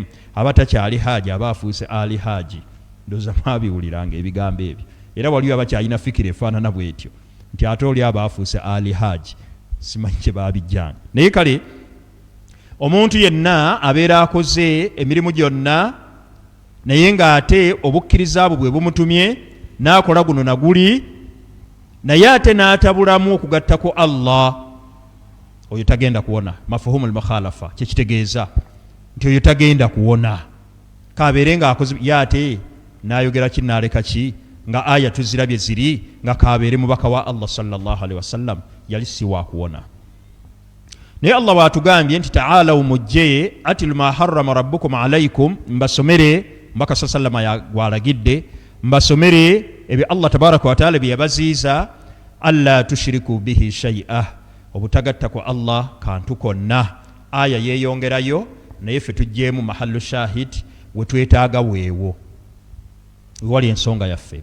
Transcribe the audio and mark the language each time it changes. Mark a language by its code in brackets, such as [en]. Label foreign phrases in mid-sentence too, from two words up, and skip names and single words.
[lg] aba takyali haaji aba afuuse ali haaji ndooza mwabiwuliranga ebigambo ebyo era waliyo abakyalina fikira efaanana bwetyo nti ate oli aba afuuse ali haaji simanyi kye baabijjanga naye kale omuntu yenna abeera akoze emirimu gyonna naye ng'ate obukkiriza bwe bumutumye n'akola guno naguli naye ate n'atabulamu okugattako Allah oyo tagenda kuwona. [ar] مفهوم المخالفة [lg] kyekitegeeza nti oyo tagenda kuwona kabeere ng'akoze yate n'ayogera ki n'aleka ki nga aya tuzirabye ziri nga kabeere mubaka wa Allah [ar] صلى الله عليه وسلم [lg] yali si wa kuwona. naye Allah waatugambye nti taalaw mujje [ar] أتل ما حرم ربكم عليكم, [lg] mbasomere mbaka sallama yagwalagidde mbasomere ebyo Allah [ar] تبارك وتعالى [lg] bye yabaziiza, [ar] ألا تشركوا به شيئا, [lg] obutagatta ku Allah kantu konna. Aya yeeyongerayo naye ffe tujjeemu [ar] محل الشاهد [lg] we twetaaga weewo, wewali ensonga yaffe.